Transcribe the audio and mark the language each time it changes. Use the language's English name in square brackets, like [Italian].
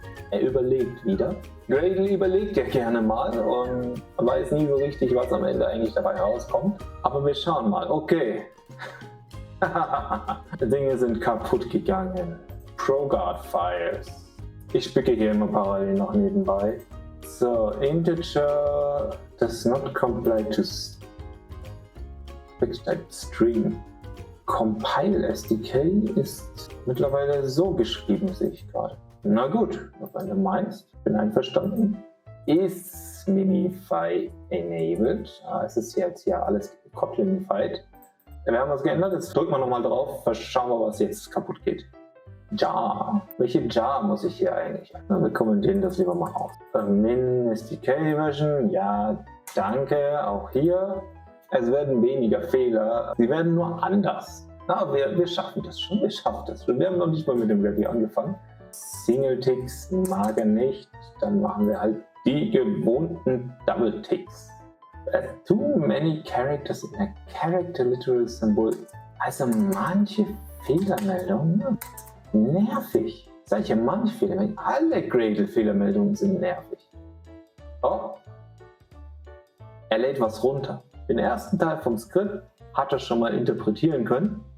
[German] Er überlegt wieder. Gradle überlegt ja gerne mal und weiß nie so richtig, was am Ende eigentlich dabei rauskommt. Aber wir schauen mal. Okay. Die Dinge sind kaputt gegangen. ProGuard-Files. Ich spicke hier immer parallel noch nebenbei. [English] So, Integer does not comply to string. [German] Compile SDK ist mittlerweile so geschrieben, sehe ich gerade. Na gut, wenn du meinst, bin einverstanden. Ist Minify enabled? Es ist jetzt hier alles Kotlinified. Wir haben was geändert, jetzt drücken wir nochmal drauf, schauen wir, was jetzt kaputt geht. Jar. Welche Jar muss ich hier eigentlich? Wir kommentieren das lieber mal aus. Min SDK Version, ja, danke, auch hier. Es werden weniger Fehler, sie werden nur anders. Na, wir schaffen das schon, Wir haben noch nicht mal mit dem Review angefangen. Single Ticks mag er nicht, dann machen wir halt die gewohnten Double Ticks. [English] Too many characters in a character literal symbol. [German] Also manche Fehlermeldungen, nervig. Solche manche Fehlermeldungen, alle Gradle Fehlermeldungen sind nervig. Er lädt was runter. Den ersten Teil vom Skript hat er schon mal interpretieren können.